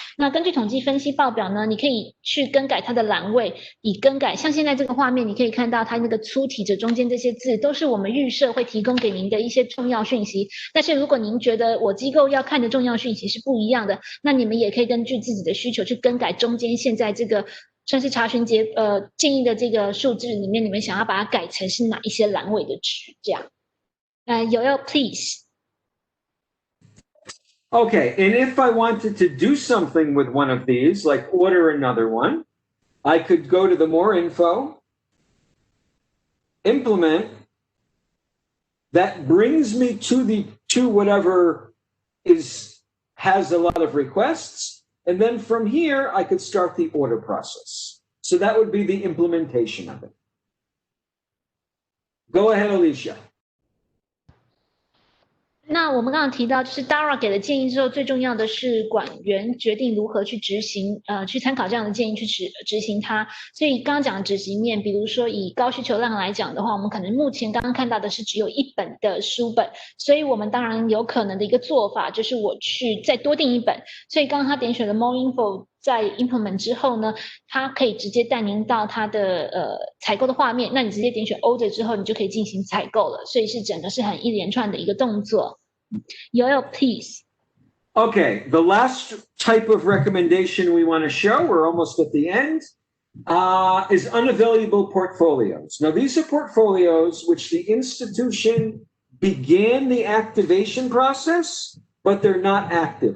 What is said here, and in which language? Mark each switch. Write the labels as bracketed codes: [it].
[zh] 那根据统计分析报表呢，你可以去更改它的栏位，以更改像现在这个画面，你可以看到它那个粗体者中间这些字都是我们预设会提供给您的一些重要讯息。但是如果您觉得我机构要看的重要讯息是不一样的，那你们也可以根据自己的需求去更改中间现在这个算是查询建议的这个数字里面，你们想要把它改成是哪一些栏位的值，这样。 [en] Yoel, please. Okay, and if I wanted to do something with one of these, like order another one, I could go to the more info, implement. That brings me to whatever has a lot of requests. And then from here, I could start the order process. So that would be the implementation of it. Go ahead, Alicia. [zh] 那我们刚刚提到，就是 Dara 给了建议之后，最重要的是管员决定如何去执行，去参考这样的建议去执行它。所以刚刚讲的执行面，比如说以高需求量来讲的话，我们可能目前刚刚看到的是只有1本的书本，所以我们当然有可能的一个做法就是我去再多订1本。所以刚刚他点选了 More Info， 在 Implement 之后呢，它可以直接带您到它的采购的画面。那你直接点选 Order 之后，你就可以进行采购了。所以是整个是很一连串的一个动作。 Yoel, please. [en] Okay, the last type of recommendation we want to show, we're almost at the end, is unavailable portfolios. Now, these are portfolios which the institution began the activation process, but they're not active.